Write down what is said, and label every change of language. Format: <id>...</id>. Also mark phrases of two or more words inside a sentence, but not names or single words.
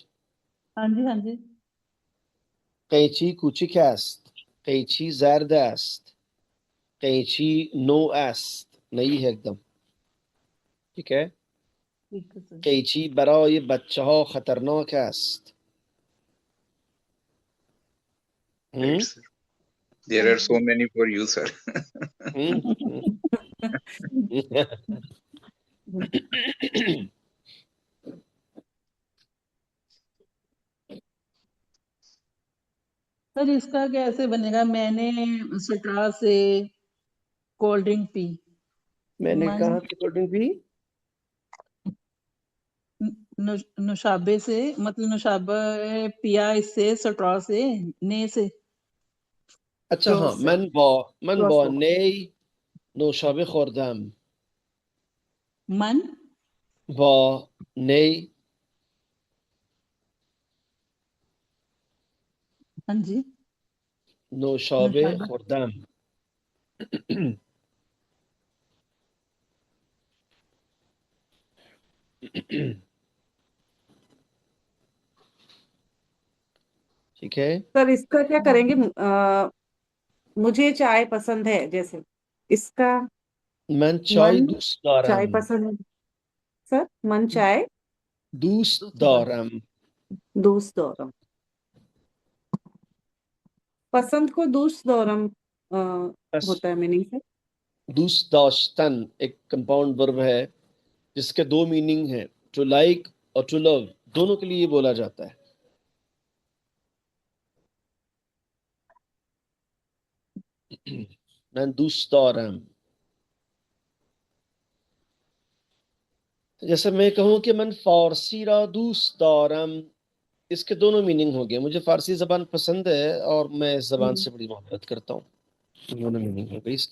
<hi>हाँ जी हाँ जी।</hi> <fa>قیچی کوچک است، قیچی زرد است، قیچی نو است,</fa> <hi>नई है एकदम, ठीक है। ठीक है सर।</hi> <fa>कैंची برای</fa> <hi>बच्चा खतरनाक</hi> <fa>است।</fa> <en>Right, हम्म sir. There are so many for you, sir. हम्म।</en> <hi>सर इसका कैसे बनेगा। मैंने स्ट्रॉ से</hi> <en>cold drink</en> <hi>पी। मैंने</hi> <fa>मन</fa> <hi>कहा कि</hi> <en>cold drink</en> <hi>भी। नुशाबे से मतलब नुशाबा पिया इससे स्ट्रॉ से ने से अच्छा स्ट्रो हाँ, से,</hi> <fa>من</fa> <hi>स्ट्रो</hi> <fa>با</fa> <hi>से।</hi> <fa>نی نوشابه خوردم، मन با نی</fa> <hi>हाँ जी</hi> <fa>نوشابه नुशाबा خوردم।</fa> <hi>ठीक है। सर इसका क्या करेंगे? मुझे चाय पसंद है, जैसे इसका</hi> <fa>من چای मन دوست</fa> <hi>चाय</hi> <fa>دارم،</fa> <hi>पसंद है। सर मन चाय</hi> <fa>دوست دارم। دوست دارم,</fa> <hi>पसंद को</hi> <fa>دوست دارم</fa> <hi>बस होता है मीनिंग से।</hi> <fa>دوست داشتن</fa> <hi>एक</hi> <en>compound verb</en> <hi>है जिसके दो मीनिंग है,</hi> <en>to like</en> <hi>और</hi> <en>to love,</en> <hi>दोनों के लिए बोला जाता है। मैं</hi> <fa>دوست دارم,</fa> <hi>जैसे मैं कहूँ कि</hi> <fa>من فارسی را دوست دارم,</fa> <hi>इसके दोनों मीनिंग हो गए, मुझे फारसी जबान पसंद है और मैं इस जबान से बड़ी मोहब्बत करता हूँ, दोनों मीनिंग हो गई इसकी।</hi>